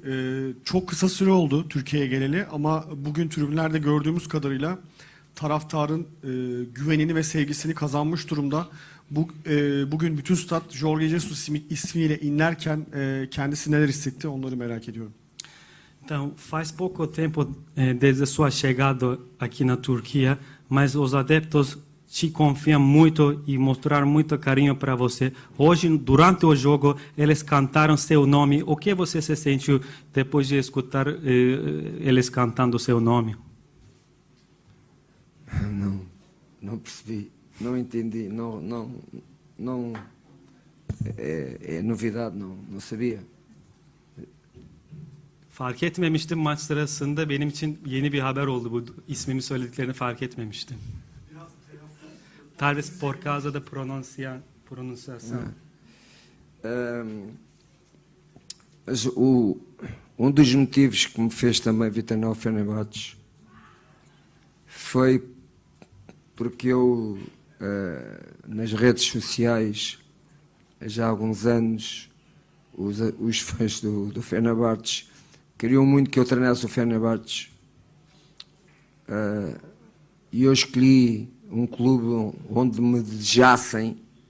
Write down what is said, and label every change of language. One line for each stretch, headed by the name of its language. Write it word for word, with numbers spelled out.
Turkish: Ee, çok kısa süre oldu Türkiye'ye geleli ama bugün tribünlerde gördüğümüz kadarıyla taraftarın e, güvenini ve sevgisini kazanmış durumda. Bu, e, bugün bütün stat Jorge Jesus ismiyle inlerken e, kendisi neler hissetti onları merak ediyorum.
Portuguese: Então, faz pouco tempo eh, desde sua chegada aqui na Turquia, mas os adeptos te confiam muito e mostraram muito carinho para você. Hoje, durante o jogo, eles cantaram seu nome. O que você se sentiu depois de escutar eh, eles cantando seu nome? Não, não percebi, não entendi, não, não, não é, é novidade, não, não sabia.
Turkish: Fark etmemiştim, maç sırasında benim için yeni bir haber oldu bu. İsmimi söylediklerini fark etmemiştim.
Portuguese: Talvez por causa da pronuncia, pronunciação. Mas o um dos motivos que me fez também vir até ao Fenerbahçe foi porque eu uh, nas redes sociais já há alguns anos os os fãs do do Fenerbahçe queriam muito que eu treinasse o Fenerbahçe uh, e eu escolhi um clube onde me desejassem.